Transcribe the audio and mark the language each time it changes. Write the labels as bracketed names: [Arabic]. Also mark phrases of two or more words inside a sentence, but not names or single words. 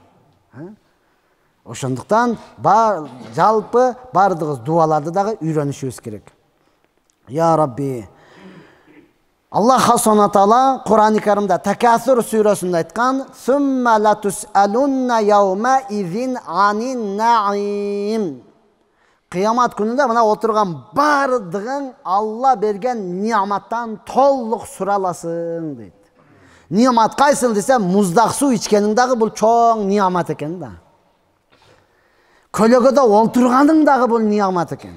[Kyrgyz] Ошондуктан жалпы бардыгыбыз дуаларды дагы үйрөнүшүбүз керек. [Arabic] يا رب, [Kyrgyz] Аллах Субхана Таала Кур'ан-ы Каримде Такасур сүрөсүндө айткан: [Arabic] "ثم لتسألن يومئذ عن النعيم." [Kyrgyz] Кыямат күнүндө мына отурган бардыгың Алла берген нияматтан толук сураласың дейт. Ниямат кайсыл десе, муздак суу ичкениң дагы бул чоң ниямат экен да. Көлөгөдө олтурганың дагы бул ниямат экен.